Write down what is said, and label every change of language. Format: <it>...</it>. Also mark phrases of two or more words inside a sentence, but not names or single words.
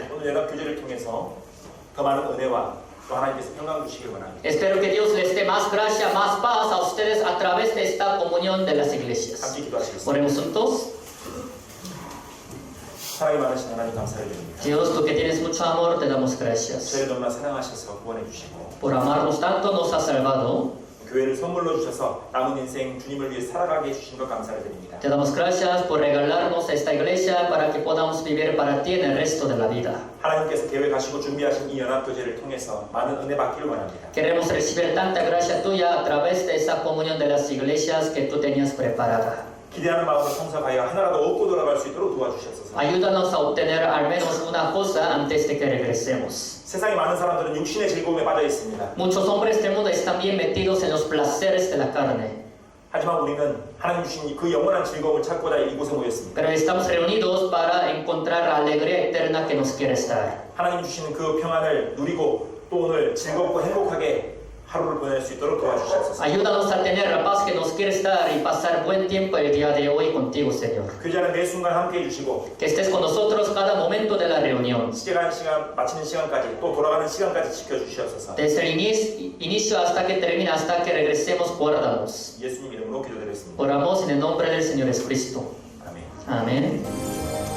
<ko>오늘 연합 교제를 통해서 더 많은 은혜와 또 하나님께서 평강 주시길 원합니다.</ko> <es>Espero que Dios les dé más gracia, más paz a ustedes a través de esta comunión de las iglesias.</es> <ko>함께 기도하시겠습니다.</ko> <es>Oremos juntos.</es> <ko>사랑이 많으신 하나님 감사를 드립니다.</ko> <es>Dios, tú que tienes mucho amor, te damos gracias.</es> <ko>저희를 너무나 사랑하셔서 구원해 주시고</ko> <es>Por amarnos tanto nos has salvado.</es> <ko>교회를 선물로 주셔서 남은 인생 주님을 위해 살아가게 해주신 것 감사를 드립니다.</ko> <es>Te damos gracias por regalarnos esta iglesia para que podamos vivir para ti en el resto de la vida.</es> <ko>하나님께서 계획하시고 준비하신 이 연합교제를 통해서 많은 은혜 받기를 원합니다.</ko> <es>Queremos recibir tanta gracia tuya a través de esa comunión de las iglesias que tú tenías preparada.</es> <ko>기대하는 마음을 성사하여 하나라도 얻고 돌아갈 수 있도록 도와주셔서</ko> <es>Ayúdanos a obtener al menos una cosa antes de que regresemos.</es> <ko>세상에 많은 사람들은 육신의 즐거움에 빠져 있습니다.</ko> <es>Muchos hombres del mundo están bien metidos en los placeres de la carne.</es> <ko>하지만 우리는 하나님 주신 그 영원한 즐거움을 찾고자 이곳에 모였습니다.</ko> <es>Pero estamos reunidos para encontrar la alegría eterna que nos quiere dar.</es> <ko>하나님 주시는 그 평안을 누리고 또 오늘 즐겁고 행복하게 하루를 보낼 수 있도록 도와주시옵소서.</ko> <es>Ayúdanos a tener la paz que nos quieres dar y pasar buen tiempo el día de hoy contigo, Señor.</es> <ko>교제하는 매 순간 함께 해주시고</ko> <es>Que estés con nosotros cada momento de la reunión.</es> <ko>시간 마치는 시간까지 또 돌아가는 시간까지 지켜주시옵소서.</ko> <es>Desde el inicio hasta que termina, hasta que regresemos, guárdanos.</es> <ko>예수님 이름으로 기도드렸습니다.</ko> <es>Oramos en el nombre del Señor Jesucristo.</es> <ko>아멘.</ko> <es>Amén.</es>